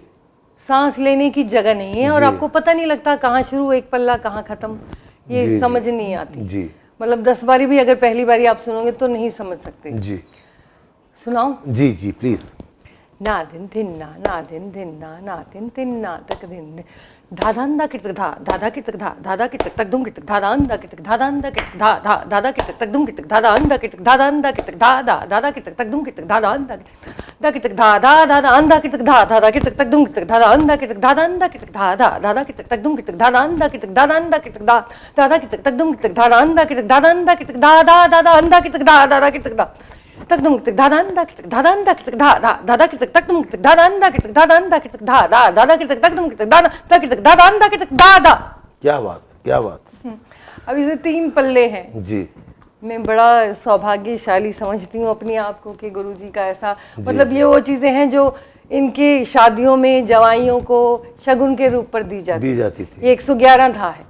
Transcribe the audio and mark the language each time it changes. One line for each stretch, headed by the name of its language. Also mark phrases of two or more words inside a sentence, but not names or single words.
Hindi: सांस लेने की जगह नहीं है और आपको पता नहीं लगता कहाँ शुरू एक पल्ला कहाँ खत्म, ये समझ नहीं आती जी। मतलब 10 बारी भी अगर पहली बारी आप सुनोगे तो नहीं समझ सकते। जी, सुनाओ। जी जी प्लीज। ना दिन दिन ना दिन दिन ना दिन दिन ना तक दिन धादांदा कितक धा दादा कितक धा दादा कितक तक दुम कितक धादांदा कितक धादांदा कितक धा धा दादा कितक तक दुम कितक धादांदा कितक धादांदा कितक धा धा दादा कितक तक दुम कितक धादांदा दा कितक धा धा दादा अंदा कितक धा दादा कितक तक दुम कितक धादांदा कितक धादांदा कितक धा धा दादा कितक तक दुम कितक धादांदा कितक धादांदा कितक धा दादा कितक तक दुम कितक धादांदा कितक धादांदा कितक धा धा दादा अंदा कितक धा दादा कितक धा तक दुम कितक धादांदा कितक धादांदा कितक धा धा दादा कितक तक दुम कितक धादांदा कितक धादांदा कितक धा धा दादा कितक तक दुम कितक धादा कितक धादांदा कितक धा धा। क्या बात, क्या बात। अब इसमें 3 पल्ले हैं जी। मैं बड़ा सौभाग्यशाली समझती हूँ अपने आप को कि गुरुजी का ऐसा मतलब ये वो चीजें हैं जो इनके शादियों में जवाइयों को शगुन के रूप पर दी जाती थी। ये 111 था है।